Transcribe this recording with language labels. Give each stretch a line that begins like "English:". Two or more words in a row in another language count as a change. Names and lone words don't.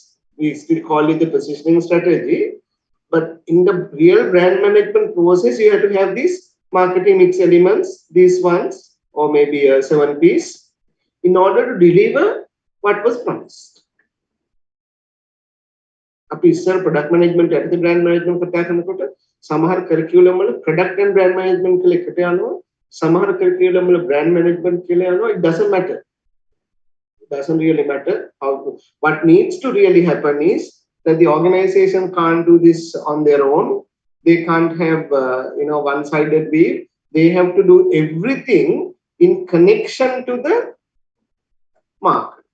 English: We still call it the positioning strategy. But in the real brand management process, you have to have these marketing mix elements, these ones, or maybe 7 Ps, in order to deliver what was promised.
Sinhala: අපි ඉස්සර
English: product management
Sinhala: යටතේ
English: brand management
Sinhala: කතා කරනකොට සමහර curriculum වල
English: product and brand management
Sinhala: කියලා එකට යනවා. සමහර curriculum වල
English: brand management
Sinhala: කියලා යනවා.
English: It doesn't matter. It doesn't really matter. What needs to really happen is that the organization can't do this on their own. They can't have one-sided view. They have to do everything in connection to the market.